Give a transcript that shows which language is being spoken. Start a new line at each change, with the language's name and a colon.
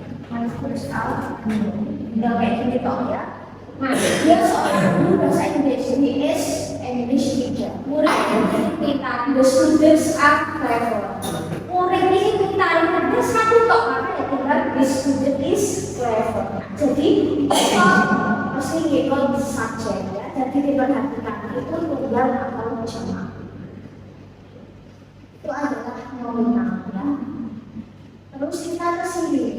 English: My books are new.
Indonesian: Tinggal kayak gini toh ya. Nah, dia seorang guru bahasa Inggris, ini
English: is English teacher.
Indonesian: Murid kita,
English: the students are clever.
Indonesian: Murid ini kita ada satu tok, makanya tinggal
English: the student is clever.
Indonesian: Jadi mesti ngikut subjek ya. Jadi diperhatikan itu tunggal atau jamak. Itu adalah nominal ya. Terus kita ke sini.